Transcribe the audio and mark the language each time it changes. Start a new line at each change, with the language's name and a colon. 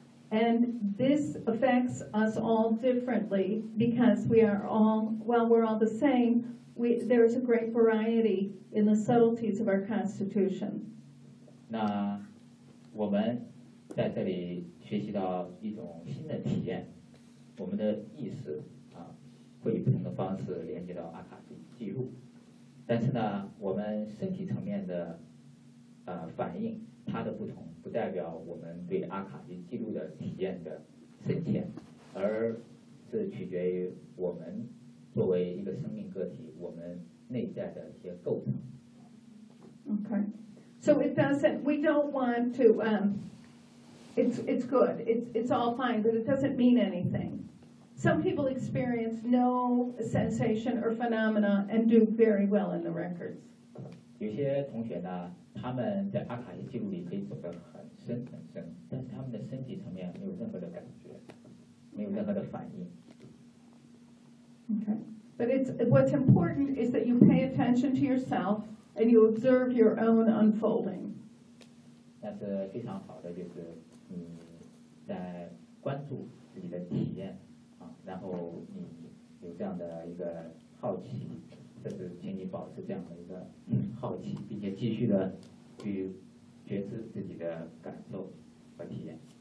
English: And this affects us all differently because we are all, well, we're all the same. There's a great variety in the subtleties of our constitution.
Chinese: 那我们在这里学习到一种新的体验，我们的意识啊，会以不同的方式连接到阿卡西记录。但是呢，我们身体层面的反应，它的不同，不代表我们对阿卡西记录的体验的深浅，而是取决于我们作为一个生命个体，我们内在的一些构成。
English: Okay, so it doesn't. We don't want to. It's good. It's all fine, but it doesn't mean anything. Some people experience no sensation or phenomena and do very well in the records.
Chinese: 有些同学呢，他们在阿卡西记录里可以走得很深很深，但是他们的身体层面没有任何的感觉，没有任何的反应。
English: Okay, but what's important is that you pay attention to yourself and you observe your own unfolding.
Chinese: 那是非常好的，就是你在关注自己的体验。然后你有这样的一个好奇，这是请你保持这样的一个好奇，并且继续的去觉知自己的感受和体验。